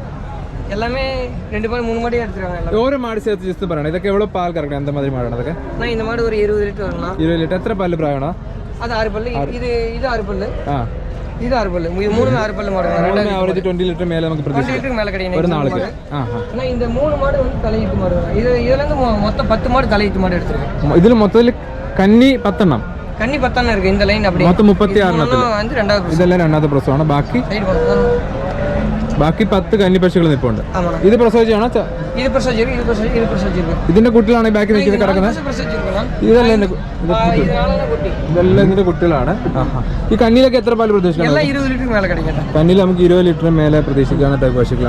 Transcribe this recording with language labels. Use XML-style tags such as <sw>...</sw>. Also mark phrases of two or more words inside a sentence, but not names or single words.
<ml>ഓരോ മാട് ചേർത്ത് ജസ്റ്റ് പറയണം. ഇതൊക്കെ എவ்வளோ പാൽ കറക്കണം? എന്ത് മാതിരി മാടാണ് അതൊക്കെ? 20 ലിറ്റർ. എത്ര പല്ല് പ്രായമാണോ? അത് 6 പല്ല്. ഇത് 6 പല്ല്. ഇത് 6 പല്ല്. 6 പല്ല് മാടാണ്. ആവറേജ് 20 ലിറ്റർ മേലെ നമുക്ക് പ്രതീക്ഷിക്കാം ഒരു നാൾക്ക്.</ml> <ta>இந்த 3 மாடு வந்து தலையீட்டு மாடு. இதுல இருந்து மொத்தம் 10 மாடு தலையீட்டு மாடு எடுத்துருக்கு.</ta> <ml>ഇതിൽ മൊത്തത്തിൽ കന്നി 10 എണ്ണം. കന്നി 10 എണ്ണം ഇருக்கு.</ml> <ta>இந்த லைன் அப்படியே</ta> <ml>മൊത്തം 36 എണ്ണത്തിൽ வந்து രണ്ടാമത്തെ ഇതെല്ലാം രണ്ടാമത്തെ പ്രസവമാണ്. ബാക്കി 10 കന്നി പശുക്കൾ നിൽപ്പുണ്ട്. ഇത് പ്രസവിച്ചാണോ? ഇത് പ്രസവിച്ചിരിക്കും. ഇതിന്റെ കുട്ടികളാണ് ഈ ബാക്കി നിൽക്കുന്നത് കിടക്കുന്നത്. ഇതെല്ലാം ഇതിന്റെ കുട്ടികളാണ്. ഈ കന്നിയിലൊക്കെ എത്ര പാല് പ്രതീക്ഷിക്കാം? കന്നിയിൽ നമുക്ക് 20 ലിറ്റർ മേലെ പ്രതീക്ഷിക്കാവുന്ന ടൈപ്പ് പശുക്കളാണ്.</ml>